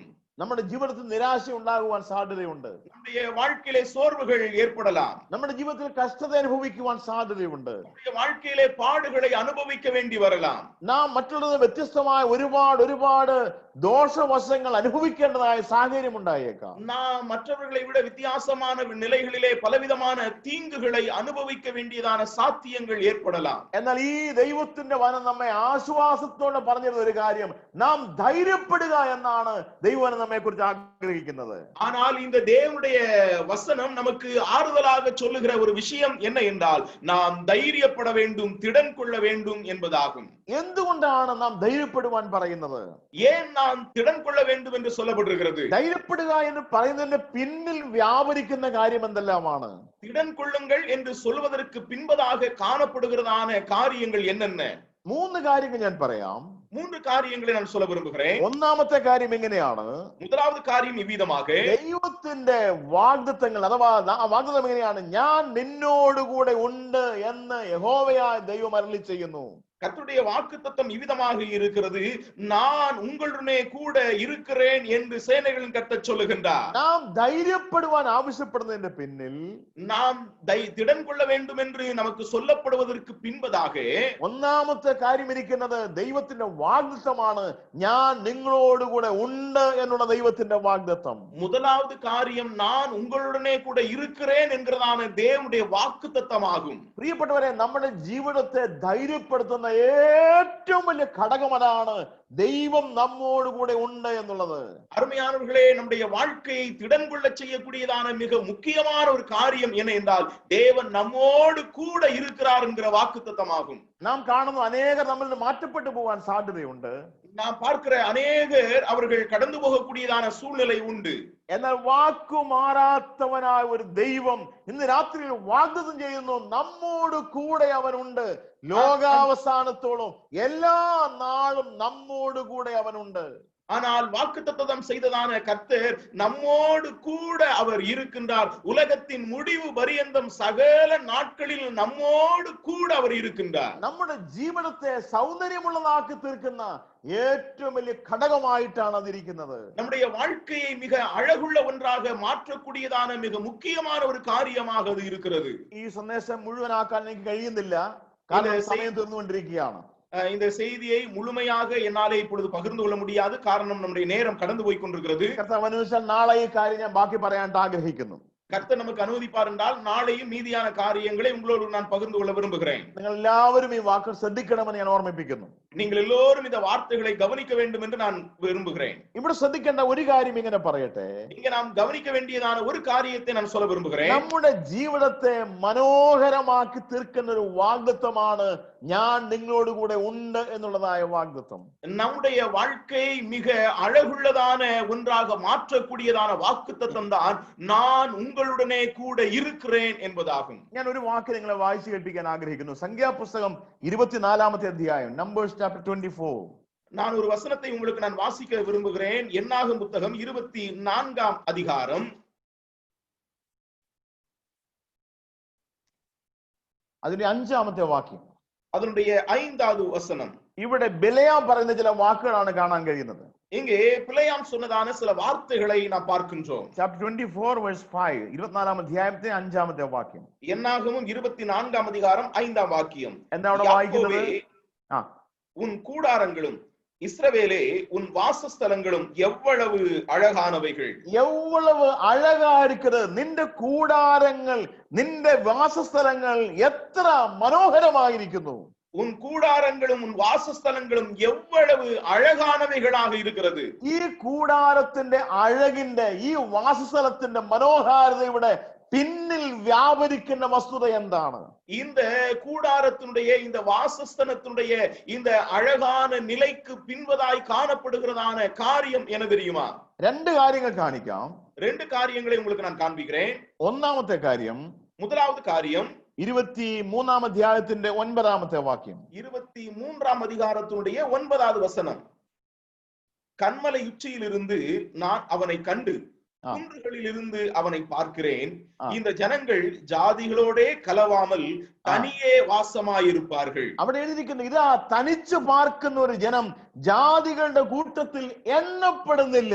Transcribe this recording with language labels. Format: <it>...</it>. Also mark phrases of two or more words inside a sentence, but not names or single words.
<ml>നമ്മുടെ ജീവിതത്തിൽ നിരാശ ഉണ്ടാകുവാൻ സാധ്യതയുണ്ട്.</ml> <ta>நம்முடைய வாழ்க்கையிலே சோர்வுகள் ஏற்படலாம்.</ta> <ml>നമ്മുടെ ജീവിതത്തിൽ കഷ്ടത അനുഭവിക്കുവാൻ സാധ്യതയുണ്ട്.</ml> <ta>நம்முடைய வாழ்க்கையிலே பாடுகளை அனுபவிக்க வேண்டி வரலாம்.</ta> <ml>നാം മറ്റുള്ളവർ വ്യത്യസ്തമായ ഒരുപാട് ദോഷവശങ്ങൾ അനുഭവിക്കേണ്ടതായ സാഹചര്യം ഉണ്ടായേക്കാം.</ml> <ta>நாம் மற்றவர்களை விட வித்தியாசமான நிலைகளிலே பலவிதமான தீங்குகளை அனுபவிக்க வேண்டியதான சாத்தியங்கள் ஏற்படலாம்.</ta> <ml>എന്നാൽ ഈ ദൈവത്തിന്റെ വചനം നമ്മെ ആശ്വാസത്തോടെ പറഞ്ഞിരുന്ന ഒരു കാര്യം, നാം ധൈര്യപ്പെടുക എന്നാണ് ദൈവം നമ്മെ കുറിച്ച് ആഗ്രഹിക്കുന്നത്.</ml> <ta>ஆனால் இந்த தேவனுடைய வசனம் நமக்கு ஆறுதலாக சொல்லுகிற ஒரு விஷயம் என்ன என்றால், நாம் தைரியப்பட வேண்டும், திடன் கொள்ள வேண்டும் என்பதாகும்.</ta> <ml>എന്തുകൊണ്ടാണ് നാം ധൈര്യപ്പെടുവാൻ പറയുന്നത്?</ml> <ta>ஏன் நாம் திடன் கொள்ள வேண்டும் என்று சொல்லப்பட்டிருக்கிறது?</ta> <ml>ധൈര്യപ്പെടുക എന്ന് പറയുന്നതിന്റെ പിന്നിൽ വ്യാപരിക്കുന്ന കാര്യം എന്തെല്ലാമാണ്?</ml> <ta>திடன் கொள்ளுங்கள் என்று சொல்வதற்கு பின்பதாக காணப்படுகிறதான காரியங்கள் என்னென்ன?</ta> <ml>3 കാര്യങ്ങൾ ഞാൻ പറയാം.</ml> <ta>3 காரியங்களை நான் சொல்ல விரும்புகிறேன்.</ta> <ml>ഒന്നാമത്തെ കാര്യം എങ്ങനെയാണ്?</ml> <ta>முதலாவது காரியம் இவ்விதமாக,</ta> <ml>ദൈവത്തിന്റെ വാഗ്ദത്തങ്ങൾ അഥവാ വാഗ്ദത്തം എങ്ങനെയാണ്? ഞാൻ നിന്നോടുകൂടെ ഉണ്ട് എന്ന് യഹോവയായ ദൈവം അരുളി ചെയ്യുന്നു.</ml> <ta>கர்த்தருடைய வாக்குத்தத்தம் இவ்விதமாக இருக்கிறது, நான் உங்களுடனே கூட இருக்கிறேன் என்று சேனைகளின் கர்த்தர் சொல்லுகின்றார்.</ta> <ml>നാം ധൈര്യപ്പെടുവാൻ ആവശ്യപ്പെടുന്നതിന്റെ പിന്നിൽ,</ml> <ta>நாம் திடன் கொள்ள வேண்டும் என்று நமக்கு சொல்லப்படுவதற்கு பின்பதாக</ta> <ml>ഒന്നാമത്തെ കാര്യം ഇരിക്കുന്നത് ദൈവത്തിന്റെ വാഗ്ദത്തമാണ്. ഞാൻ നിങ്ങളോടുകൂടെ ഉണ്ട് എന്നുള്ള ദൈവത്തിന്റെ വാഗ്ദത്തം.</ml> <ta>முதலாவது காரியம் நான் உங்களுடனே கூட இருக்கிறேன் என்கிறதான தேவனுடைய வாக்குத்தத்தமாகும்.</ta> <ml>പ്രിയപ്പെട്ടവരെ, നമ്മുടെ ജീവിതത്തെ ധൈര്യപ്പെടുത്തുന്ന ഏറ്റവും വലിയ ഘടകം അതാണ്, ദൈവം നമ്മോടുകൂടെ ഉണ്ട് എന്നുള്ളത്.</ml> <ta>அருமையானவர்களே, நம்முடைய வாழ்க்கையை திடன் கொள்ள செய்யக்கூடியதான மிக முக்கியமான ஒரு காரியம் என்ன என்றால், தேவன் நம்மோடு கூட இருக்கிறார் என்கிற வாக்குத்தத்தமாகும்.</ta> <ml>നാം കാണുന്ന അനേകർ നമ്മിൽ നിന്ന് മാറ്റപ്പെട്ടു പോകാൻ സാധ്യതയുണ്ട്.</ml> <ta>நாம் பார்க்கிற அநேகர் அவர்கள் கடந்து போகக்கூடியதான சூழ்நிலை உண்டு.</ta> <ml>എന്നാൽ വാക്കു മാറാത്തവനായ ഒരു ദൈവം ഇന്ന് രാത്രിയിൽ വാഗ്ദത്തം ചെയ്യുന്നു, നമ്മോട് കൂടെ അവനുണ്ട്. ലോകാവസാനത്തോളം എല്ലാ നാളും നമ്മോട് കൂടെ അവനുണ്ട്.</ml> <ta>ஆனால் வாக்குத்தத்தம் செய்ததான கர்த்தர் நம்மோடு கூட அவர் இருக்கின்றார். உலகத்தின் முடிவு பரியந்தம் சகல நாட்களில் நம்மோடு கூட அவர் இருக்கின்றார்.</ta> <ml>നമ്മുടെ ജീവിതത്തെ സൗന്ദര്യമുള്ളതാക്കി തീർക്കുന്ന ഏറ്റവും വലിയ ഘടകമായിട്ടാണ് അതിരിക്കുന്നത്.</ml> <ta>நம்முடைய வாழ்க்கையை மிக அழகுள்ள ஒன்றாக மாற்றக்கூடியதான மிக முக்கியமான ஒரு காரியமாக அது இருக்கிறது.</ta> <ml>ഈ സന്ദേശം മുഴുവനാക്കാൻ എനിക്ക് കഴിയുന്നില്ല, കാരണം സമയം തീർന്നുകൊണ്ടിരിക്കുകയാണ്.</ml> <ta>இந்த செய்தியை முழுமையாக என்னாலே இப்பொழுது பகிர்ந்து கொள்ள முடியாது, காரணம் நம்முடைய நேரம் கடந்து போய் கொண்டிருக்கிறது.</ta> <ml>കർത്താവ് അനുവദിച്ചാൽ നാളെ ഈ കാര്യം ഞാൻ ബാക്കി പറയാനായിട്ട് ആഗ്രഹിക്കുന്നു.</ml> <ta>கர்த்தர் நமக்கு அனுமதிப்பார் என்றால் நாளையும் மீதியான காரியங்களை உங்களோடு நான் பகிர்ந்து கொள்ள விரும்புகிறேன்.</ta> <ml>നിങ്ങൾ എല്ലാവരും ഈ വാക്കുകൾ ശ്രദ്ധിക്കണമെന്ന് ഞാൻ ഓർമ്മിപ്പിക്കുന്നു.</ml> <ta>நீங்கள் எல்லோரும் இந்த வார்த்தைகளை கவனிக்க வேண்டும் என்று நான் விரும்புகிறேன்.</ta> <ml>ഇവിടെ ശ്രദ്ധിക്കേണ്ട ഒരു കാര്യം ഇങ്ങനെ പറയട്ടെ.</ml> <ta>இங்க நாம் கவனிக்க வேண்டியதான ஒரு காரியத்தை நான் சொல்ல விரும்புகிறேன்.</ta> <ml>നമ്മുടെ ജീവിതത്തെ മനോഹരമാക്കി തീർക്കുന്ന ഒരു വാഗ്ദത്തമാണ് ഞാൻ നിങ്ങളോട് കൂടെ ഉണ്ട് എന്നുള്ളതായ വാഗ്ദത്തം.</ml> <ta>நம்முடைய வாழ்க்கை மிக அழகுள்ளதான ஒன்றாக மாற்றக்கூடியதான வாக்குத்தத்தம் தான் நான் உங்களுடனே கூட இருக்கிறேன் என்பதாகும்.</ta> <ml>ഞാൻ ഒരു വാക്ക് നിങ്ങളെ വായിച്ചു കേൾപ്പിക്കാൻ ആഗ്രഹിക്കുന്നു. സംഖ്യാപുസ്തകം 24-ാമത്തെ അധ്യായം,</ml> <en>Numbers chapter</en> <ml>24.</ml> <ta>நான் ஒரு வசனத்தை உங்களுக்கு நான் வாசிக்க விரும்புகிறேன். என்னாகும் புத்தகம் 24-ஆம் அதிகாரம்</ta> <ml>അതിന്റെ 5-ാമത്തെ വാക്യം,</ml> <ta>அதனுடைய 5வது வசனம்.</ta> <ml>ഇവിടെ ബിലെയാം പറയുന്ന ചില വാക്കുകളാണ് കാണാൻ കഴിയുന്നത്.</ml> <ta>இங்கே பிலேயாம் சொன்னதான சில வார்த்தைகளை நாம் பார்க்கின்றோம்.</ta> <en>chapter 24 verse 5,</en> <ml>24-ാം അധ്യായത്തിന്റെ 5-ാമത്തെ വാക്യം.</ml> <ta>என்னாகமும் 24-ஆம் அதிகாரம் 5ஆம் வாக்கியம்.</ta> <ml>എന്താ അവിടെ വായിക്കുന്നത്?</ml> <ta>உன் கூடாரங்களும் இஸ்ரவேலே உன் வாசஸ்தலங்களும் எவ்வளவு அழகானவைகள். எவ்வளவு அழகா இருக்குது</ta> <ml>നിന്റെ കൂടാരങ്ങൾ, നിന്റെ വാസസ്ഥലങ്ങൾ എത്ര മനോഹരമായിരിക്കുന്നു.</ml> <ta>உன் கூடாரங்களும் உன் வாசஸ்தலங்களும் எவ்வளவு அழகானவைகளாக இருக்கிறது.</ta> <ml>ഈ കൂടാരത്തിന്റെ അഴകിന്റെ, ഈ വാസസ്ഥലത്തിന്റെ മനോഹാരിതയുടെ പിന്നിൽ വ്യാപരിക്കുന്ന വസ്തുത എന്താണ്?</ml> <ta>இந்த கூடாரத்தினுடைய, இந்த வாசஸ்தலத்தினுடைய இந்த அழகான நிலைக்கு பின்பதாய் காணப்படுகிறதான காரியம் என்ன தெரியுமா?</ta> <ml>രണ്ട് കാര്യങ്ങൾ കാണിക്കാം.</ml> <ta>ரெண்டு காரியங்களை உங்களுக்கு நான் காண்பிக்கிறேன்.</ta> <ml>ഒന്നാമത്തെ കാര്യം,</ml> <ta>முதலாவது காரியம்</ta> <ml>23-ാം അധ്യായത്തിന്റെ 9-ാമത്തെ വാക്യം.</ml> <ta>23-ஆம் அதிகாரத்தினுடைய 9வது வசனம். கன்மலை உச்சியிலிருந்து நான் அவனை கண்டு குன்றுகளில் இருந்து அவனை பார்க்கிறேன். இந்த ஜனங்கள் ஜாதிகளோட கலவாமல் தனியே வாசமாயிருப்பார்கள்.</ta> <ml>അവിടെ എഴുതിയിരിക്കുന്നു, ഇതാ തനിച്ചു പാർക്കുന്ന ഒരു ജനം ജാതികളുടെ കൂട്ടത്തിൽ എണ്ണപ്പെടുന്നില്ല.</ml>